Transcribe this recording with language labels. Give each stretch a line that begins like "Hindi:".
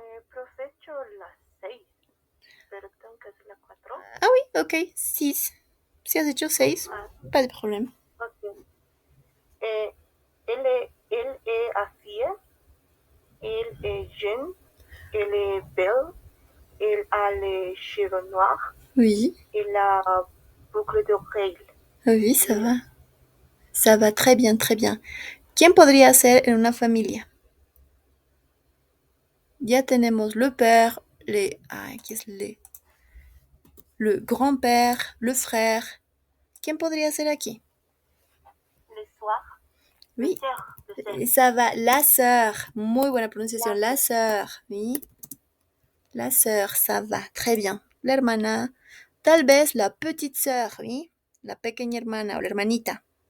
Spanish: Profecho la 6, pero tengo que hacer la 4.
French: Ah oui, ok, 6.
Spanish: Si has hecho 6,
French: pas de problème. Ok. Elle est affiliée. Il est jeune. Il est belle. Il a les cheveux noirs. Oui. Il a boucle d'oreilles. Oui, ça va. Ça va très bien, très bien.
Spanish: ¿Quién podría ser en una familia? Ya tenemos le père, ¿qué es le grand-père, le frère. ¿Quién podría ser aquí?
French: Le soir. Oui. Le Ça va, la sœur.
Spanish: Muy buena pronunciación, la sœur.
French: Oui. La sœur, ça va. Très bien.
Spanish: La hermana. Tal vez
French: la petite sœur,
Spanish: oui. La pequeña hermana o la hermanita.